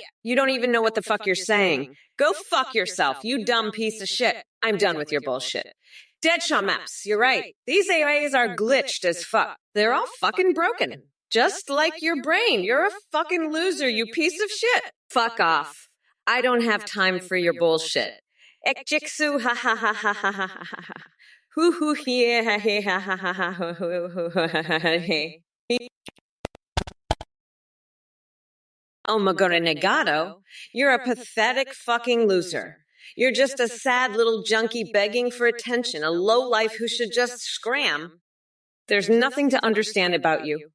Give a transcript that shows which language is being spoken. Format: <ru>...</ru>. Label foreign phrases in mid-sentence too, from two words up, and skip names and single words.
<en>You don't even know what the fuck you're saying. Go fuck yourself, you dumb piece of shit. I'm done with your bullshit. Deadshot Maps, you're right. These AIs are glitched as fuck. They're all fucking broken. Just like your brain. You're a fucking loser, you piece of shit. Fuck off. I don't have time for your bullshit. Ekjiksu, ha ha ha ha ha ha ha ha. Hoo hoo hee ha hee ha ha ha ha hoo hoo hoo ha ha hee. Oh my god, Negado, you're a pathetic fucking loser. You're just a sad little junkie begging for attention, a lowlife who should just scram. There's nothing to understand about you.</en>